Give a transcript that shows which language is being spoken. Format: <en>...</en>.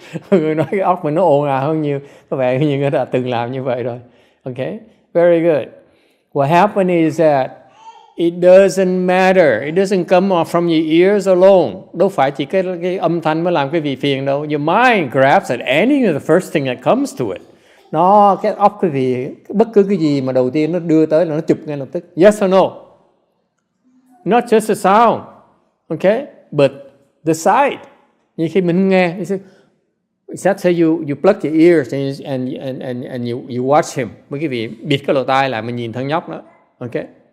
<vi>Người nói cái óc mình nó ồn ào hơn nhiều. Có vẻ như người đã từng làm như vậy rồi.</vi> <en>Okay, very good. What happened is that it doesn't matter. It doesn't come from your ears alone.</en> <vi>Đâu phải chỉ cái âm thanh mới làm cái vị phiền đâu.</vi> <en>Your mind grabs at any of the first thing that comes to it.</en> <vi>Nó cái óc quý vị, bất cứ cái gì mà đầu tiên nó đưa tới là nó chụp ngay lập tức.</vi> <en>Yes or no? Not just the sound, okay, but the sight.</en> <vi>Như khi mình nghe,</vi> <en>let's say you plug your ears and you watch him.</en> <vi>Mấy cái vị bịt cái lỗ tai lại mình nhìn thằng nhóc đó, okay.</vi>